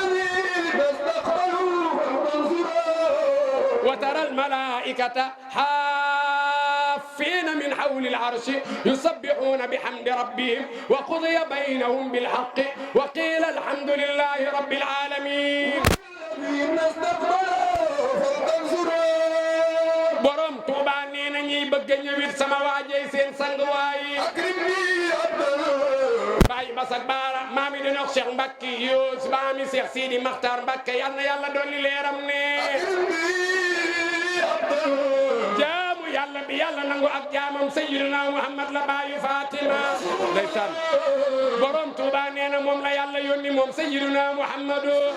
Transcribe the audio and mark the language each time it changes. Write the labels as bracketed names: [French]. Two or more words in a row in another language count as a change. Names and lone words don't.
[Arabic] وترى الملائكة حافين من حول العرش يسبحون بحمد ربهم وقضي بينهم بالحق وقيل الحمد لله رب العالمين [Wolof] borom Tuuba nee na ñiy bëgg ñëwit sama waajay seen sang waay Baye Basak Baara maami di nox Cheikh Mbacke Yous maami Cheikh Sidi Makhtar Mbacke yal na yàlla dolli leeram ne jaamu yàlla bi yàlla nangu ak jaamam Sayyidina Muhammad la baayu Fatima ndeysaan borom Touba nee na moom la yàlla yónni moom Sayyidina Muhammadu